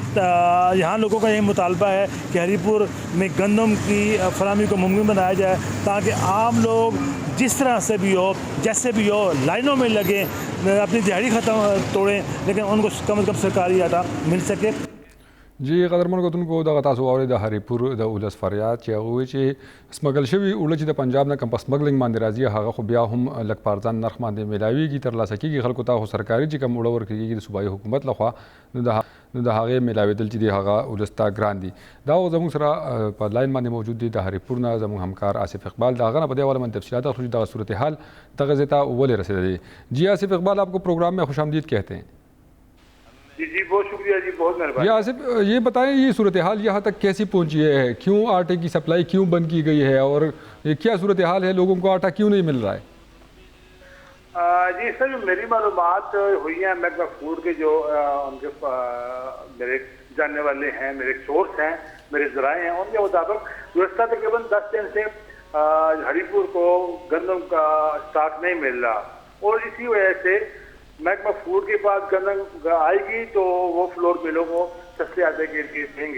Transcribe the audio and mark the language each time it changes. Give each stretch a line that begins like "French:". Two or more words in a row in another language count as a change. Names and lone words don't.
Urdu: یہاں لوگوں کا یہی مطالبہ ہے کہ ہری پور میں گندم کی فراہمی کو ممکن بنایا جائے، تاکہ عام لوگ جس طرح سے بھی ہو، جیسے بھی ہو، لائنوں میں لگیں، اپنی دیہاڑی ختم توڑیں، لیکن ان کو کم سے کم سرکاری آٹا مل سکے.
Pashto: जी قدرمن کوتونکو دغه تاسو اورئ د هریپور د ولس فریاد چې هغه وایي چې سمګل شوي اوړه چې د پنجاب نه کم په سمګلینګ باندې راځي هغه خو بیا هم لږ په ارزان نرخ باندې میلاویږي ترلاسه کیږي خلکو ته خو سرکاري چې کوم اوړه ورکړي د صوبایي حکومت لخوا نو د هغې میلاوېدل چې دی هغه ولس ته ګران دي دا زموږ سره په لاین باندې موجود دي د هریپور نه زموږ همکار آصف اقبال د هغه نه په دې حواله باندې تفصیلات اخلو چې دغه صورتحال دغه ځای ته ولې رسېدلی جی آصف اقبال
Urdu: آپ کو پروگرام میں خوش آمدید کہتے ہیں جی جی بہت شکریہ جی بہت مہربانی. جی آصف یہ بتائیں یہ صورت حال یہاں تک کیسی پہنچی ہے کیوں آٹے کی سپلائی کیوں بند کی گئی ہے اور یہ کیا صورت حال ہے لوگوں کو آٹا کیوں نہیں مل رہا ہے? جی سر جو میری معلومات ہوئی ہے محکمہ فوڈ کے جو ان کے میرے جاننے والے ہیں میرے سورس ہیں میرے ذرائع ہیں ان کے مطابق گزشتہ تقریباً 10 دن سے ہری پور کو گندم کا اسٹاک نہیں مل رہا اور اسی وجہ سے محکمہ فوڈ کے پاس گندم آئے گی تو وہ فلور ملوں کو سستے آٹے کے لیے دیں گے.